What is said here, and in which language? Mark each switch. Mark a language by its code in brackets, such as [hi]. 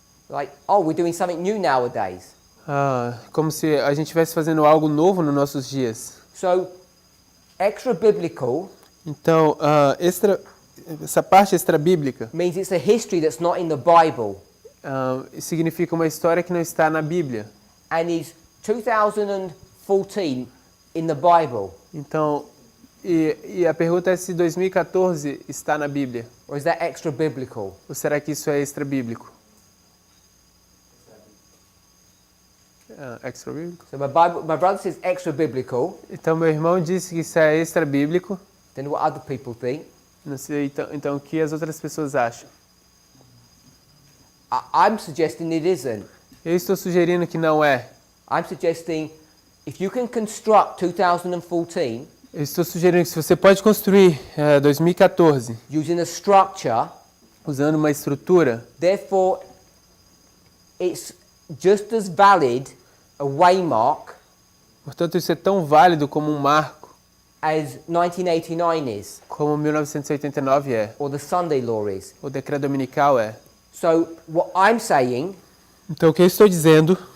[en] Like, oh, we're doing something new nowadays. [pt] Como se a gente estivesse fazendo algo novo nos nossos dias. [en] So, extra biblical [pt] Então, essa parte extra-bíblica [en] means it's a history that's not in the Bible [pt] significa uma história que não está na Bíblia. [en] and is 2014 in the Bible. [pt] Então, e a pergunta é se 2014 está na Bíblia. [en] Or is that extra biblical? [pt] Ou será que isso é extra-bíblico? Extra-bíblico? [en] So my brother says extra biblical. [pt] Então, meu irmão disse que isso é extra-bíblico. [en] Then what other people think? [pt] Não sei, então o que as outras pessoas acham? [en] I'm suggesting it isn't. [pt] Eu estou sugerindo que não é. [en] I'm suggesting if you can construct 2014 [pt] Eu estou sugerindo que se você pode construir 2014 [en] using a structure, [pt] usando uma estrutura, [en] therefore it's just as valid a waymark [pt] portanto isso é tão válido como um marco [en] as 1989 is, [pt] como 1989 é, [en] or the Sunday law is. [pt] o decreto dominical é. [en] So what I'm saying, [pt] Então o que eu estou dizendo,